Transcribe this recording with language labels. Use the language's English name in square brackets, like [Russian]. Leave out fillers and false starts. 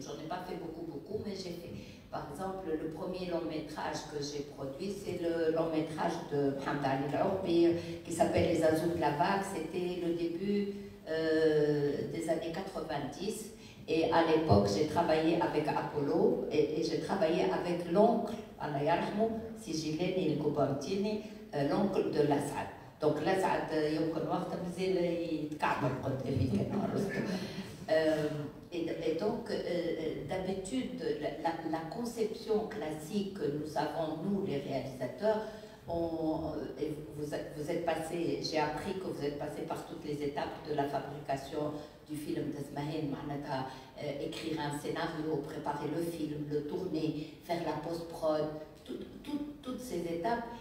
[French] J'en ai pas fait beaucoup, mais j'ai fait. Par exemple, le premier long métrage que j'ai produit, c'est le long métrage de Mohamed Ali Al-Ourbi qui s'appelle Les Azous de la Vague. C'était le début des années 90. Et à l'époque, j'ai travaillé avec Apollo et j'ai travaillé avec l'oncle, [Arabic] Allah yarhamou, [French] Sijileni El-Coubertine, l'oncle de Lassad. Donc [Arabic] Lassad, يمكن وقت مازال يتكعبل قدامي كان عرفته. [French] Et donc, d'habitude, la conception classique que nous avons, nous, les réalisateurs, vous êtes passé, j'ai appris que vous êtes passé par toutes les étapes de la fabrication du film d'Azmahen, écrire un scénario, préparer le film, le tourner, faire la post-prod, toutes ces étapes.